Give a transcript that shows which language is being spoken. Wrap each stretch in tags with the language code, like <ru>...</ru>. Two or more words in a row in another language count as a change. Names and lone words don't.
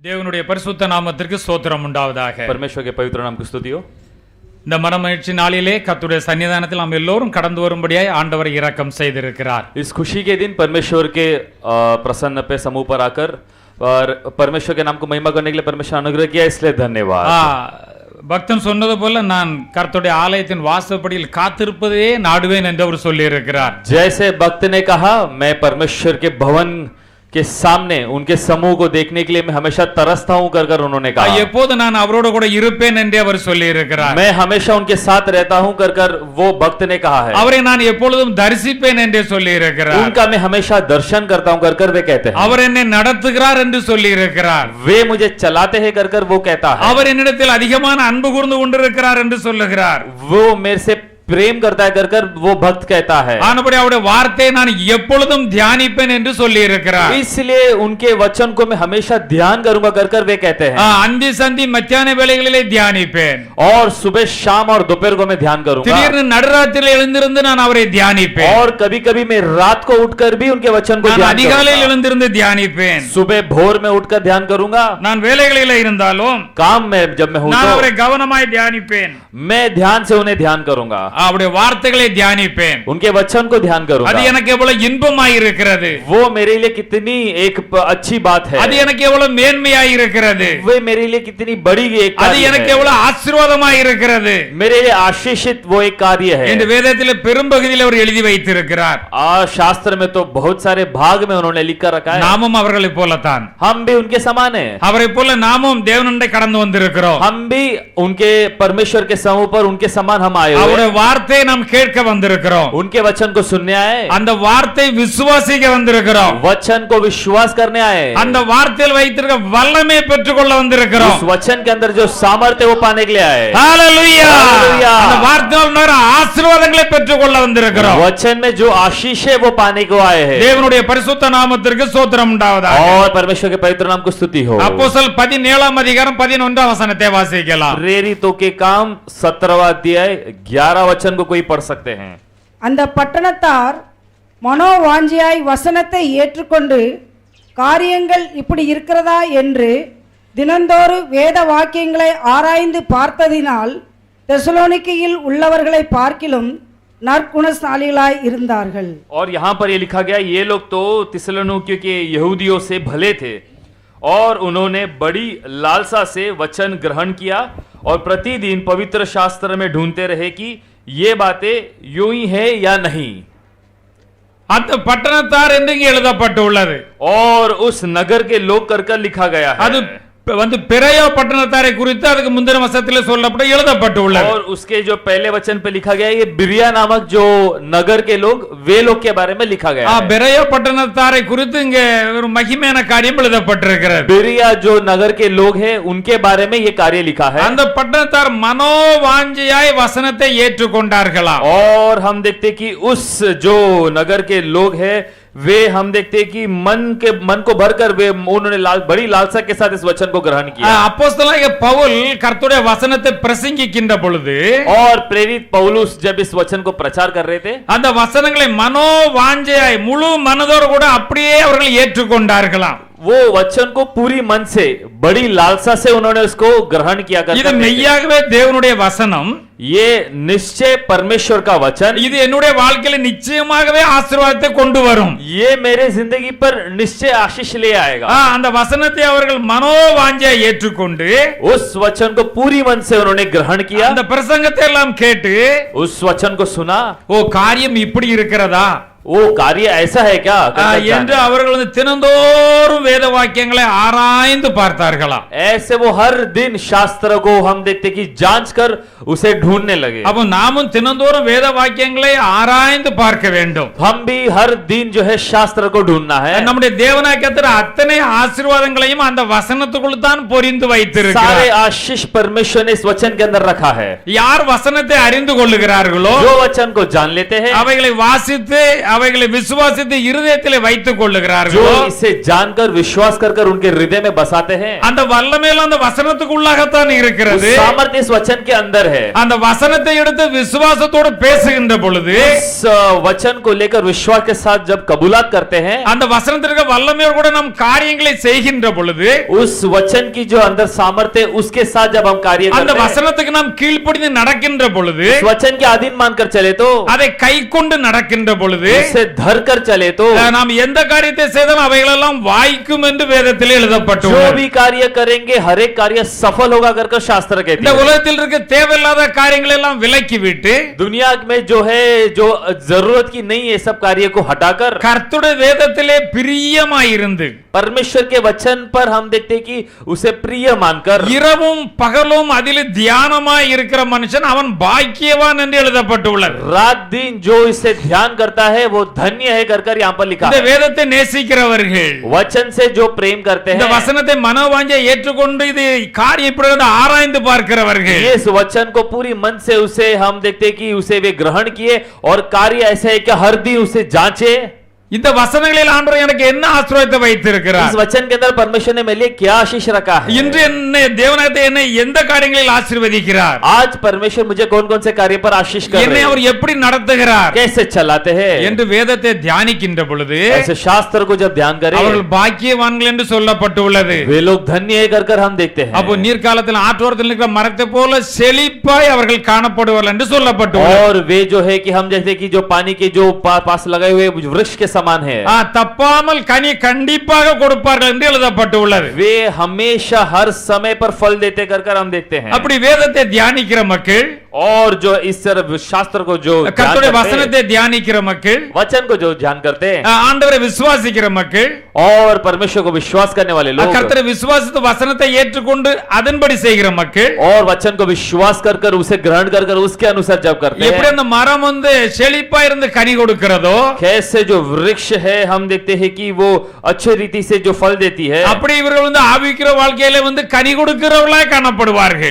<ta>தேவனுடைய பரிசுத்த நாமத்திற்கு ஸ்தோத்திரம் உண்டாவதாக.</ta> <hi>परमेश्वर के पवित्र नाम की स्तुति हो।</hi> <ta>இந்த மனமகிழ்ச்சி நாளிலே கர்த்தருடைய சன்னிதானத்தில் நாம் எல்லோரும் கடந்து வரும்படியாய் ஆண்டவர் இரக்கம் செய்திருக்கிறார்.</ta> <hi>इस खुशी के दिन परमेश्वर के प्रसन्न पे समूह पर आकर और परमेश्वर के नाम को महिमा करने के लिए परमेश्वर अनुग्रह किया, इसलिए धन्यवाद।</hi> <ta>பக்தன் சொன்னது போல நான் கர்த்தருடைய ஆலயத்தின் வாசற்படியில் காத்திருப்பதே நாடுவேன் என்று அவர் சொல்லி இருக்கிறார்.</ta> <hi>जैसे भक्त ने कहा, मैं परमेश्वर के भवन के सामने उनके समूह को देखने के लिए मैं हमेशा तरसता हूं कर उन्होंने कहा।</hi> <ta>எப்போது நான் அவரோடு கூட இருப்பேன் என்று அவர் சொல்லி இருக்கிறார்.</ta> <hi>मैं हमेशा उनके साथ रहता हूं कर वो भक्त ने कहा है।</hi> <ta>அவரை நான் எப்பொழுதும் தரிசிப்பேன் என்று சொல்லி இருக்கிறார்.</ta> <hi>उनका मैं हमेशा दर्शन करता हूं कर वे कहते हैं।</hi> <ta>அவர் என்னை நடத்துகிறார் என்று சொல்லி இருக்கிறார்.</ta> <hi>वे मुझे चलाते हैं कर वो कहता है।</hi> <ta>அவர் என்னிடத்தில் அதிகமான அன்பு கூர்ந்து கொண்டிருக்கிறார் என்று சொல்லுகிறார்.</ta> <hi>वो मेरे से प्रेम करता है कर वो भक्त कहता है।</hi> <ta>ஆனபடி அவருடைய வார்த்தையை நான் எப்பொழுதும் தியானிப்பேன் என்று சொல்லி இருக்கிறார்.</ta> <hi>इसलिए उनके वचन को मैं हमेशा ध्यान करूंगा कर वे कहते हैं।</hi> <ta>அந்தி சந்தி மத்தியான வேளைகளிலே தியானிப்பேன்.</ta> <hi>और सुबह शाम और दोपहर को मैं ध्यान करूंगा।</hi> <ta>திடீர்னு நடுராத்திரியில் எழுந்திருந்து நான் அவரை தியானிப்பேன்.</ta> <hi>और कभी-कभी मैं रात को उठकर भी उनके वचन को ध्यान</hi> <ta>அதிகாலையில் எழுந்திருந்து தியானிப்பேன்.</ta> <hi>सुबह भोर में उठकर ध्यान करूंगा।</hi> <ta>நான் வேலைகளிலே இருந்தாலும்</ta> <hi>काम में जब मैं हूं</hi> <ta>நான் அவரை கவனமாய் தியானிப்பேன்.</ta> <hi>मैं ध्यान से उन्हें ध्यान करूंगा।</hi> <ta>அவருடைய வார்த்தைகளை தியானிப்பேன்.</ta> <hi>उनके वचन को ध्यान करूंगा।</hi> <ta>அது எனக்கு எவ்வளவு இன்பமாய் இருக்கிறது.</ta> <hi>वो मेरे लिए कितनी एक अच्छी बात है।</hi> <ta>அது எனக்கு எவ்வளவு மேன்மையாய் இருக்கிறது.</ta> <hi>वो मेरे लिए कितनी बड़ी एक</hi> <ta>அது எனக்கு எவ்வளவு ஆசீர்வாதமாய் இருக்கிறது.</ta> <hi>मेरे लिए आशीषित वो एक कार्य है।</hi> <ta>இந்த வேதத்திலே பெரும்பகுதியில் அவர் எழுதி வைத்திருக்கிறார்.</ta> <hi>शास्त्र में तो बहुत सारे भाग में उन्होंने लिख कर रखा है।</hi> <ta>நாமும் அவர்களைப் போலத்தான்.</ta> <hi>हम भी उनके समान हैं।</hi> <ta>அவரைப் போல நாமும் தேவனுடைய கடந்து வந்திருக்கிறோம்.</ta> <hi>हम भी उनके परमेश्वर के समूह पर उनके समान हम आए हुए।</hi> <ta>அவருடைய வார்த்தையை நாம் கேட்க வந்திருக்கிறோம்.</ta> <hi>उनके वचन को सुनने आए।</hi> <ta>அந்த வார்த்தை விசுவாசிக்க வந்திருக்கிறோம்.</ta> <hi>वचन को विश्वास करने आए।</hi> <ta>அந்த வார்த்தையில் வைத்திருக்க வல்லமை பெற்றுக்கொள்ள வந்திருக்கிறோம்.</ta> <hi>उस वचन के अंदर जो सामर्थ्य वो पाने के लिए आए। हालेलुया!</hi> <ta>அந்த வார்த்தையால் நிறைய ஆசீர்வாதங்களை பெற்றுக்கொள்ள வந்திருக்கிறோம்.</ta> <hi>वचन में जो आशीष है वो पाने को आए हैं।</hi> <ta>தேவனுடைய பரிசுத்த நாமத்திற்கு ஸ்தோத்திரம் உண்டாவதாக.</ta> <hi>और परमेश्वर के पवित्र नाम को स्तुति हो।</hi> <ta>அப்போஸ்தலர் 17ஆம் அதிகாரம் 11ஆம் வசனத்தை வாசிக்கலாம்.</ta> <hi>प्रेरितों के काम 17वां अध्याय 11 वचन को कोई पढ़ सकते हैं।</hi> <ta>அந்த பட்டணத்தார் மனோவாஞ்சியாய் வசனத்தை ஏற்றுக்கொண்டு காரியங்கள் இப்படி இருக்கிறதா என்று தினந்தோறும் வேத வாக்கியங்களை ஆராய்ந்து பார்த்ததினால் தெசலோனிக்கையில் உள்ளவர்களை பார்க்கிலும் நற்குணசாலிகளாய் இருந்தார்கள்.</ta> <hi>और यहाँ पर ये लिखा गया, ये लोग तो थिस्सलुनीकियों के यहूदियों से भले थे और उन्होंने बड़ी लालसा से वचन ग्रहण किया और प्रतिदिन पवित्र शास्त्र में ढूंढते रहे कि ये बातें यूं ही है या नहीं।</hi> <ta>அந்த பட்டணத்தார் என்று இங்கே எழுதப்பட்டுள்ளது.</ta> <hi>और उस नगर के लोग कर लिखा गया है।</hi> <ta>அது வந்து பெரையா பட்டணத்தாரை குறித்து அதுக்கு முந்தின வசனத்திலே சொல்லப்பட்டு எழுதப்பட்டுள்ளது.</ta> <hi>और उसके जो पहले वचन पे लिखा गया, ये बिरिया नामक जो नगर के लोग, वे लोग के बारे में लिखा गया है।</hi> <ta>பெரையா பட்டணத்தாரை குறித்து இங்கே ஒரு மகிமையான காரியம் எழுதப்பட்டிருக்கிறது.</ta> <hi>बिरिया जो नगर के लोग हैं उनके बारे में ये कार्य लिखा है।</hi> <ta>அந்த பட்டணத்தார் மனோவாஞ்சையாய் வசனத்தை ஏற்றுக்கொண்டார்களாம்.</ta> <hi>और हम देखते कि उस जो नगर के लोग हैं वे हम देखते कि मन को भरकर वे उन्होंने बड़ी लालसा के साथ इस वचन को ग्रहण किया।</hi> <ta>அப்போஸ்தலனாகிய பவுல் கர்த்தருடைய வசனத்தை பிரசங்கிக்கின்ற பொழுது</ta> <hi>और प्रेरित पौलुस जब इस वचन को प्रचार कर रहे थे,</hi> <ta>அந்த வசனங்களை மனோவாஞ்சையாய் முழு மனதோடு கூட அப்படியே அவர்கள் ஏற்றுக்கொண்டார்களாம்.</ta> <hi>वो वचन को पूरी मन से बड़ी लालसा से उन्होंने उसको ग्रहण किया करते थे।</hi> <ta>இது மெய்யாகவே தேவனுடைய வசனம்,</ta> <hi>ये निश्चय परमेश्वर का वचन,</hi> <ta>இது என்னுடைய வாழ்க்கையில நிச்சயமாகவே ஆசீர்வாதத்தை கொண்டு வரும்.</ta> <hi>ये मेरे जिंदगी पर निश्चय आशीष ले आएगा।</hi> <ta>அந்த வசனத்தை அவர்கள் மனோவாஞ்சையாய் ஏற்றுக்கொண்டு</ta> <hi>उस वचन को पूरी मन से उन्होंने ग्रहण किया।</hi> <ta>அந்த பிரசங்கத்தை எல்லாம் கேட்டு</ta> <hi>उस वचन को सुना,</hi> <ta>ஓ காரியம் இப்படி இருக்கிறதா</ta> <hi>वो कार्य ऐसा है क्या</hi> <ta>என்று அவர்கள் வந்து தினந்தோறும் வேத வாக்கியங்களை ஆராய்ந்து பார்த்தார்களாம்.</ta> <hi>ऐसे वो हर दिन शास्त्र को हम देखते कि जांच कर उसे ढूंढने लगे।</hi> <ta>அப்போ நாமும் தினந்தோறும் வேத வாக்கியங்களை ஆராய்ந்து பார்க்க வேண்டும்.</ta> <hi>हम भी हर दिन जो है शास्त्र को ढूंढना है।</hi> <ta>நம்முடைய தேவனாகிய கர்த்தர் அத்தனை ஆசீர்வாதங்களையும் அந்த வசனத்துக்குள் தான் பொரிந்து</ta> <hi>सारे</hi> <ta>வைத்திருக்கிறார்.</ta> <hi>आशीष परमेश्वर ने इस वचन के अंदर रखा है।</hi> <ta>யார் வசனத்தை அறிந்து கொள்ளுகிறார்களோ</ta> <hi>जो वचन को जान लेते हैं,</hi> <ta>அவைகளை வாசித்து அவைகளை விசுவாசித்து இருதயத்திலே வைத்துக்</ta> <hi>जो</hi> <ta>கொள்ளுகிறார்களோ</ta> <hi>इसे जानकर विश्वास कर कर उनके हृदय में बसाते हैं,</hi> <ta>அந்த வல்லமையில அந்த வசனத்துக்குள்ளாகத்தான்</ta> <hi>उस</hi> <ta>இருக்கிறது.</ta> <hi>सामर्थ्य इस वचन के अंदर है।</hi> <ta>அந்த वசனத்தை எடுத்து விசுவாசத்தோடு பேசுகின்ற பொழுது</ta> <hi>इस वचन को लेकर विश्वास के साथ जब कबूलात करते हैं,</hi> <ta>அந்த वசனத்திற்கு வல்லமையோடு கூட நாம் காரியங்களை செய்கின்ற பொழுது</ta> <hi>उस वचन की जो अंदर सामर्थ्य उसके साथ जब हम कार्य</hi> <ta>அந்த</ta> <hi>करते हैं,</hi> <ta>வசனத்துக்கு நாம் கீழ்ப்படிந்து நடக்கின்ற பொழுது</ta> <hi>इस वचन के अधीन मानकर चले तो,</hi> <ta>அதை கைக்கொண்டு நடக்கின்ற பொழுது</ta> <hi>उसे धर कर चले तो,</hi> <ta>நாம் எந்த காரியத்தை செய்தாலும் அவைகளெல்லாம் வாய்க்கும் என்று வேதத்திலே</ta> <hi>जो</hi> <ta>எழுதப்பட்டுள்ளது.</ta> <hi>भी कार्य करेंगे हर एक कार्य सफल होगा कर शास्त्र कहती</hi> <ta>இந்த</ta> <hi>है।</hi> <ta>உலகத்தில் இருக்க தேவையில்லாத காரியங்களை எல்லாம் விலக்கி விட்டு</ta> <hi>दुनिया में जो है, जो जरूरत की नहीं है, सब कार्य को हटाकर</hi> <ta>கர்த்தருடைய வேதத்திலே பிரியமாயிருந்து</ta> <hi>परमेश्वर के वचन पर हम देखते हैं कि उसे प्रिय मानकर</hi> <ta>இரவும் பகலும் அதிலே தியானமாய் இருக்கிற மனுஷன் அவன் பாக்கியவான் என்று எழுதப்பட்டுள்ளது.</ta> <hi>रात दिन जो इसे ध्यान करता है वो धन्य है कर यहाँ पर लिखा</hi> <ta>இந்த</ta> <hi>है।</hi> <ta>வேதத்தை நேசிக்கிறவர்கள்</ta> <hi>वचन से जो प्रेम करते</hi> <ta>இந்த</ta> <hi>हैं,</hi> <ta>வசனத்தை மனோவாஞ்சை ஏற்றுக்கொண்டு இது காரியம் இப்படி வந்து ஆராய்ந்து பார்க்கிறவர்கள்</ta> <hi>ये इस वचन को पूरी मन से उसे हम देखते हैं कि उसे वे ग्रहण किए और कार्य ऐसे है कि हर दिन उसे जांचे।</hi> <ta>இந்த வசனங்களில் ஆண்டவர் எனக்கு என்ன ஆசீர்வாதத்தை வைத்திருக்கிறார்,</ta> <hi>इस वचन के अंदर परमेश्वर ने मेरे लिए क्या आशीष रखा है।</hi> <ta>இன்று என்னை தேவனாகிய என்னை எந்த காரியங்களில் ஆசீர்வதிக்கிறார்,</ta> <hi>आज परमेश्वर मुझे कौन कौन से कार्य पर आशीष कर</hi> <ta>என்னை</ta> <hi>रहे हैं,</hi> <ta>அவர் எப்படி நடத்துகிறார்</ta> <hi>कैसे चलाते हैं,</hi> <ta>என்று வேதத்தை தியானிக்கின்ற பொழுது</ta> <hi>ऐसे शास्त्र को जब ध्यान करें</hi> <ta>அவர்கள் பாக்கியவான்கள் என்று சொல்லப்பட்டுள்ளது.</ta> <hi>वे लोग धन्य है कर हम देखते हैं।</hi> <ta>அப்போ நீர்காலத்தில் ஆற்றோரத்தில் இருக்கிற மரத்தை போல செழிப்பாய் அவர்கள் காணப்படுவார்கள் என்று சொல்லப்பட்டுள்ளது.</ta> <hi>और वे जो है कि हम जैसे कि जो पानी के जो पास लगाए हुए वृक्ष के समान है,</hi> <ta>தப்பாமல் கனி கண்டிப்பாக கொடுப்பார்கள் என்று எழுதப்பட்டுள்ளது.</ta> <hi>वे हमेशा हर समय पर फल देते कर हम देखते हैं।</hi> <ta>அப்படி வேதத்தை தியானிக்கிற மக்கள்,</ta> <hi>और जो इस तरह शास्त्र को जो ध्यान</hi> <ta>கர்த்தருடைய</ta> <hi>करते हैं,</hi> <ta>வசனத்தை தியானிக்கிற மக்கள்,</ta> <hi>वचन को जो ध्यान करते हैं,</hi> <ta>ஆண்டவரை விசுவாசிக்கிற மக்கள்,</ta> <hi>और परमेश्वर को विश्वास करने वाले लोग,</hi> <ta>கர்த்தரை விசுவாசித்து வசனத்தை ஏற்றுக்கொண்டு அதன்படி செய்கிற மக்கள்,</ta> <hi>और वचन को विश्वास कर उसे ग्रहण कर उसके अनुसार जब करते</hi> <ta>எப்படி</ta> <hi>हैं,</hi> <ta>அந்த மரம் வந்து செழிப்பா இருந்து கனி கொடுக்கிறதோ</ta> <hi>कैसे जो वृक्ष है हम देखते हैं कि वो अच्छे रीति से जो फल देती है,</hi> <ta>அப்படி இவர்கள் வந்து ஆவிக்கிற வாழ்க்கையில வந்து கனி கொடுக்கிறவர்களாய் காணப்படுவார்கள்.</ta>